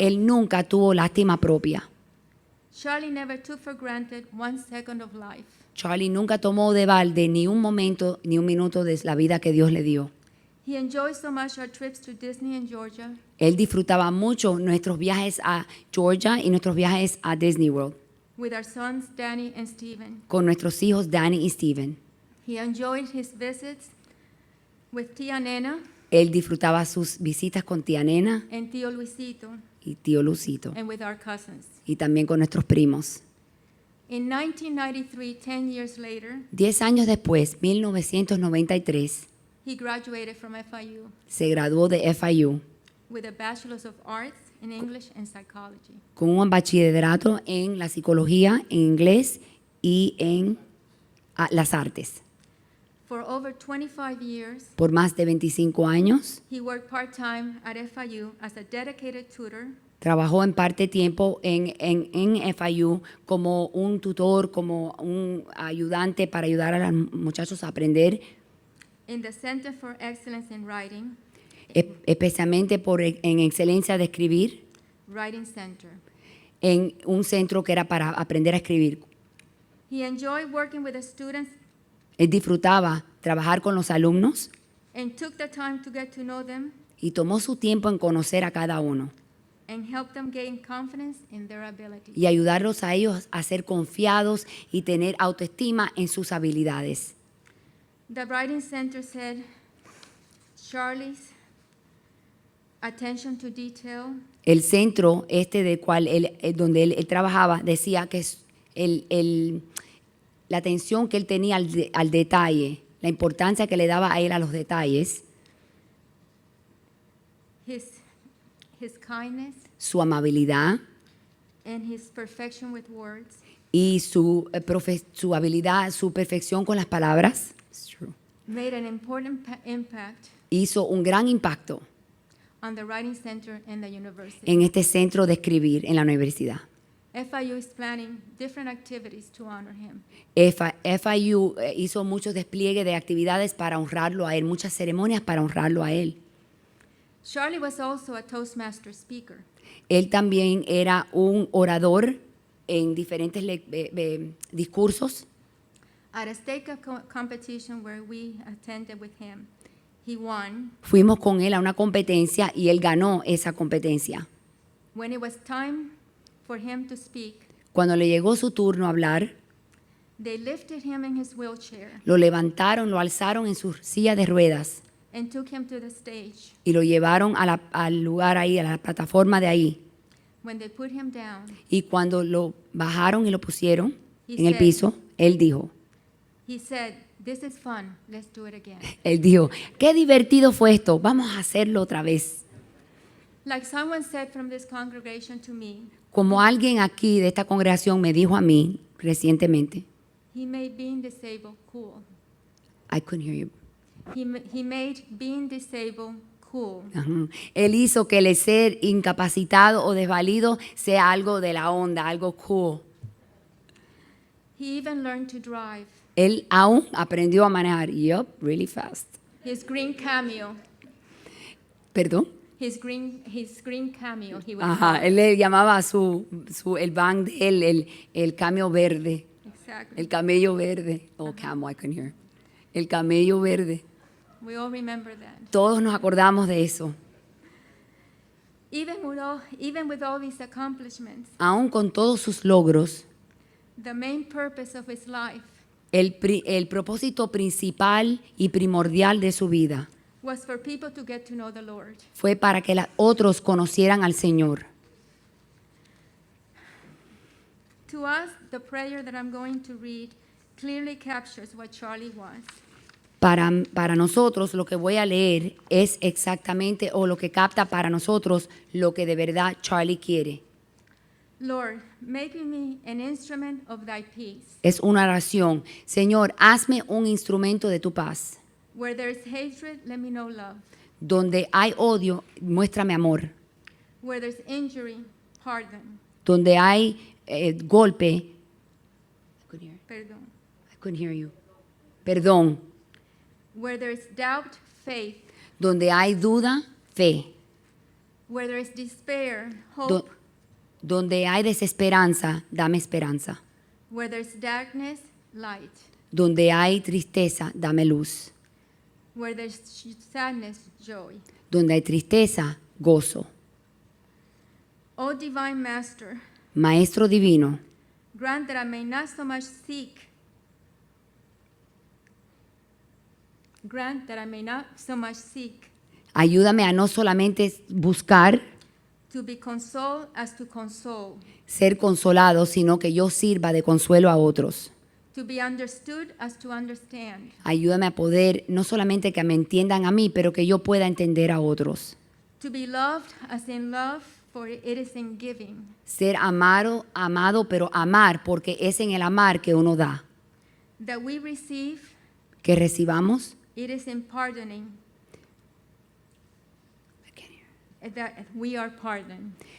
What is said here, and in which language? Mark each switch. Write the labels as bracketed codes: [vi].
[es] él nunca tuvo lástima propia. [en] Charlie never took for granted 1 second of life. [es] Charlie nunca tomó de balde ni un momento ni un minuto de la vida que Dios le dio. [en] He enjoyed so much our trips to Disney and Georgia, [es] Él disfrutaba mucho nuestros viajes a Georgia y nuestros viajes a Disney World [en] with our sons Danny and Steven. [es] con nuestros hijos Danny y Steven. [en] He enjoyed his visits with Tia Nena [es] Él disfrutaba sus visitas con tía Nena [en] and Tío Luisito, [es] y tío Lucito, [en] and with our cousins. [es] y también con nuestros primos. [en] In 1993, 10 years later, [es] 10 años después, 1993, [en] he graduated from FIU [es] se graduó de FIU [en] with a Bachelor's of Arts in English and Psychology. [es] con un bachillerato en la psicología, en inglés y en las artes. [en] For over 25 years, [es] Por más de 25 años, [en] he worked part-time at FIU as a dedicated tutor [es] trabajó en parte tiempo en FIU como un tutor, como un ayudante para ayudar a los muchachos a aprender, [en] in the Center for Excellence in Writing, [es] especialmente en excelencia de escribir, [en] Writing Center. [es] en un centro que era para aprender a escribir. [en] He enjoyed working with the students [es] Él disfrutaba trabajar con los alumnos [en] and took the time to get to know them [es] y tomó su tiempo en conocer a cada uno [en] and help them gain confidence in their abilities. [es] y ayudarlos a ellos a ser confiados y tener autoestima en sus habilidades. [en] The Writing Center said Charlie's attention to detail [es] El centro de cual donde él trabajaba decía que la atención que él tenía al detalle, la importancia que le daba a él a los detalles, [en] his kindness, [es] su amabilidad [en] and his perfection with words [es] y su habilidad, su perfección con las palabras, [en] made an important impact [es] hizo un gran impacto [en] on the Writing Center and the university. [es] en este centro de escribir en la universidad. [en] FIU is planning different activities to honor him. [es] FIU hizo muchos despliegues de actividades para honrarlo a él, muchas ceremonias para honrarlo a él. [en] Charlie was also a Toastmaster speaker. [es] Él también era un orador en diferentes discursos. [en] At a state competition where we attended with him, he won. [es] Fuimos con él a una competencia y él ganó esa competencia. [en] When it was time for him to speak, [es] Cuando le llegó su turno a hablar, [en] they lifted him in his wheelchair [es] lo levantaron, lo alzaron en su silla de ruedas [en] and took him to the stage. [es] y lo llevaron al lugar ahí, a la plataforma de ahí. [en] When they put him down, [es] Y cuando lo bajaron y lo pusieron [en] He [es] en el [en] said- [es] piso, él dijo, [en] he said, "This is fun. Let's do it again." [es] qué divertido fue esto, vamos a hacerlo otra vez. [en] Like someone said from this congregation to me, [es] Como alguien aquí de esta congregación me dijo a mí recientemente, [en] he made being disabled cool. I couldn't hear you. He made being disabled cool. Ajá. [es] Él hizo que el ser incapacitado o desvalido sea algo de la onda, algo cool. [en] He even learned to drive. [es] Él aún aprendió a manejar, [en] really fast. His green cameo. [es] ¿Perdón? [en] His green cameo. He would Ajá, call it. [es] él le llamaba el van de él, el cameo verde, [en] Exactly. [es] el camello verde. [en] Oh, camel, I couldn't hear. [es] El camello verde. [en] We all remember that. [es] Todos nos acordamos de eso. [en] Even with all these accomplishments, [es] Aún con todos sus logros, [en] the main purpose of his life [es] el propósito principal y primordial de su vida [en] was for people to get to know the Lord. [es] fue para que otros conocieran al Señor. [en] To us, the prayer that I'm going to read clearly captures what Charlie was. [es] Para nosotros lo que voy a leer es exactamente, o lo que capta para nosotros lo que de verdad Charlie quiere. [en] Lord, make me an instrument of thy peace. [es] Es una oración. Señor, hazme un instrumento de tu paz. [en] Where there is hatred, let me know love. [es] Donde hay odio, muéstrame amor. [en] Where there's injury, pardon. [es] Donde hay golpe, Perdón. [en] I couldn't hear you. [es] Perdón. [en] Where there is doubt, faith. [es] Donde hay duda, fe. [en] Where there is despair, hope. [es] Do- Donde hay desesperanza, dame esperanza. [en] Where there's darkness, light. [es] Donde hay tristeza, dame luz. [en] Where there's sadness, joy. [es] Donde hay tristeza, gozo. [en] O divine master, [es] Maestro divino, [en] grant that I may not so much seek grant that I may not so much seek [es] Ayúdame a no solamente buscar [en] to be consoled as to console, [es] ser consolado, sino que yo sirva de consuelo a otros. [en] to be understood as to understand, [es] Ayúdame a poder, no solamente que me entiendan a mí, pero que yo pueda entender a otros. [en] to be loved as in love, for it is in giving, [es] Ser amado, pero amar, porque es en el amar que uno da. [en] that we receive, [es] Que recibamos. [en] it is in pardoning, that we are pardoned.